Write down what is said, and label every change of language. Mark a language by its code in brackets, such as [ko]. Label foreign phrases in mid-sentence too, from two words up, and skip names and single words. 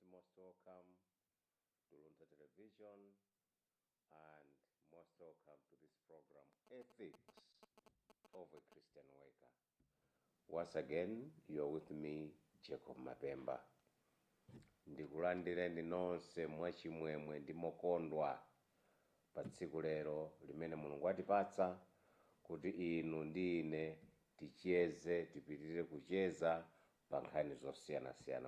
[en] welcome to Luntha television and most welcome to this program, Ethics of a Christian Worker. Once again, you are with me, Jacob Mapemba. [ny] Ndikulandireni nonse mwachimwemwe ndi mokondwa pa tsiku lero limene Mulungu atipatsa kuti inu ndi ine ticheze tipitirire kucheza pa nkhani zosiyanasiyana.